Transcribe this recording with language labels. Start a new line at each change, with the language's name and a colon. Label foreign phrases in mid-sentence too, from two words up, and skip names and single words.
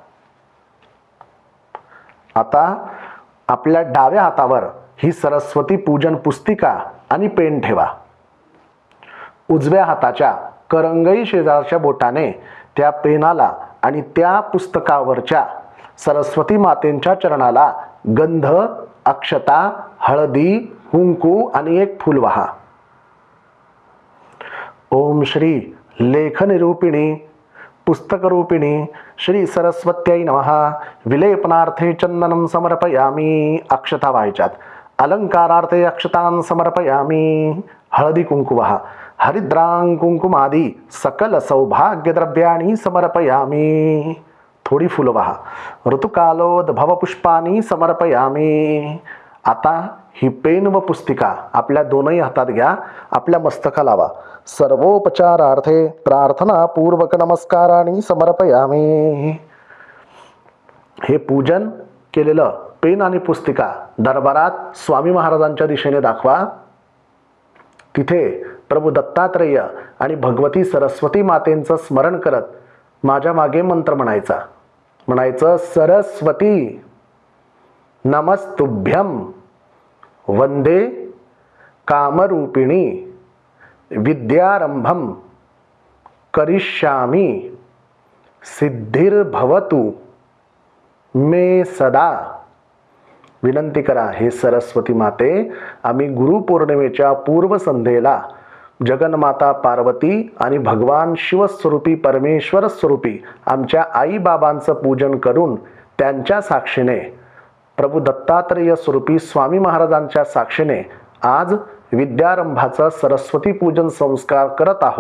Marathi: आता आपल्या डाव्या हातावर ही सरस्वती पूजन पुस्तिका आणि पेन ठेवा. उजव्या हाताच्या करंगई शेजारच्या बोटाने त्या पेनाला आणि त्या पुस्तकावरच्या सरस्वती मातेंच्या चरणाला गंध, अक्षता, हळदी, कुंकू आणि एक फूल वाहा.
Sanskrit: ओम श्री लेखनिरूपिणी पुस्तकरूपिणी श्री सरस्वत्यै नमः. विलेपनार्थे चंदनं समर्पयामी.
Marathi: अक्षता वाहायच्यात.
Sanskrit: अलंकारार्थे अक्षतां समर्पयामी.
Marathi: हळदी कुंकू वाहा.
Sanskrit: हरिद्रां कुंकुमादी सकल सौभाग्यद्रव्याणी समर्पयामी.
Marathi: थोडी फुलं वाहा.
Sanskrit: ऋतुकालोद्भव पुष्पानी समर्पयामी.
Marathi: आता ही पेन व पुस्तिका आपल्या दोनही हातात घ्या. आपल्या मस्तका लावा.
Sanskrit: सर्वोपचारार्थे प्रार्थना पूर्वक नमस्काराणी समर्पयामी.
Marathi: हे पूजन केलेलं पेन आणि पुस्तिका दरबारात स्वामी महाराजांच्या दिशेने दाखवा. तिथे प्रभू दत्तात्रेय आणि भगवती सरस्वती मातेंचं स्मरण करत माझ्या मागे मंत्र म्हणायचं
Sanskrit: सरस्वती नमस्तुभ्यं वंदे कामरूपिणी विद्यारंभं करिष्यामि सिद्धिर्भवतु मे सदा.
Marathi: विनंती करा, हे सरस्वती माते, आम्ही गुरुपौर्णिमेच्या पूर्वसंध्येला जगन्माता पार्वती आणि भगवान शिवस्वरूपी परमेश्वर स्वरूपी आमच्या आईबाबांचं पूजन करून त्यांच्या साक्षीने प्रभू दत्तात्रेय स्वरूपी स्वामी महाराजांच्या साक्षीने आज विद्यारंभाचा सरस्वती पूजन संस्कार करत आहोत.